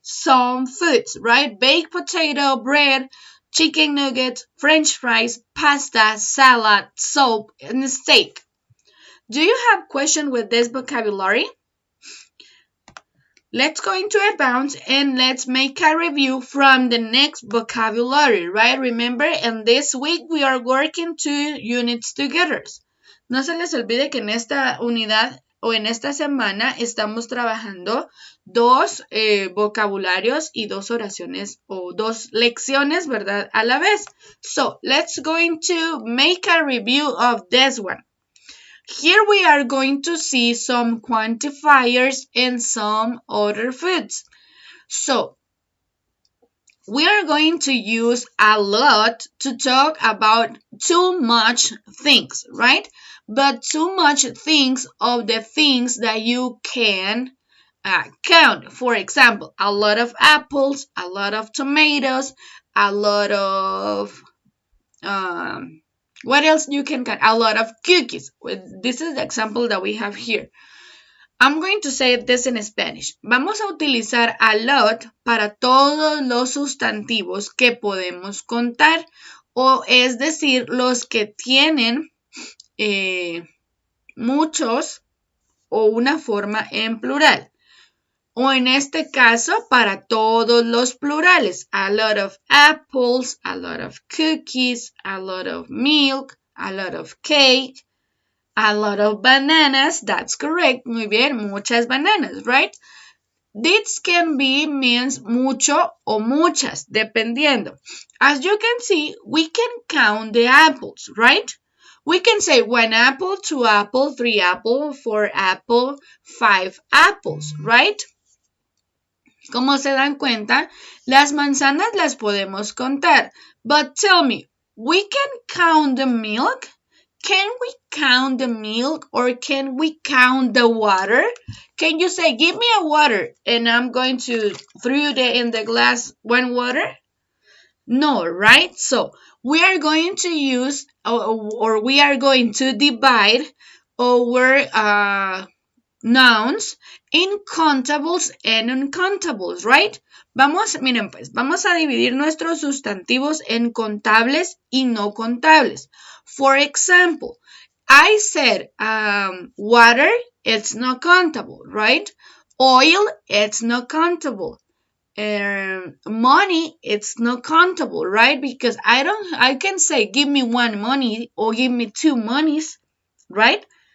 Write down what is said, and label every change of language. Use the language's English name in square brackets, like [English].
[English] Some foods, right? Baked potato, bread, chicken nuggets, french fries, pasta, salad, soup, and steak. Do you have question with this vocabulary? Let's go into advance and let's make a review from the next vocabulary, right? Remember, in this week we are working 2 units together. [Spanish] No se les olvide que en esta unidad o en esta semana estamos trabajando 2 vocabularios y 2 oraciones o 2 lecciones, ¿verdad? A la vez. [English] So, let's going to make a review of this one. Here we are going to see some quantifiers and some other foods. So, we are going to use a lot to talk about too much things, right? But too much things of the things that you can count. For example, a lot of apples, a lot of tomatoes, a lot of what else you can count? A lot of cookies. This is the example that we have here. I'm going to say this in Spanish. [Spanish] Vamos a utilizar a lot para todos los sustantivos que podemos contar, o es decir, los que tienen muchos o una forma en plural. O en este caso, para todos los plurales. [English] A lot of apples, a lot of cookies, a lot of milk, a lot of cake, a lot of bananas. That's correct. [Spanish] Muy bien, muchas bananas, [English] right? This can be means [Spanish] mucho o muchas, dependiendo. [English] As you can see, we can count the apples, right? We can say 1 apple, 2 apple, 3 apple, 4 apple, 5 apples, right? [Spanish] Como se dan cuenta, las manzanas las podemos contar, [English] But tell me, we can count the milk? Can we count the milk or can we count the water? Can you say, give me a water and I'm going to throw in the glass one water? No, right? So we are going to use or we are going to divide our nouns in countables and uncountables, right? [Spanish] Miren pues, vamos a dividir nuestros sustantivos en contables y no contables. [English] For example, I said water, it's not countable, right? Oil, it's not countable. Money, it's not countable, right? Because I can say give me one money or give me two monies, right?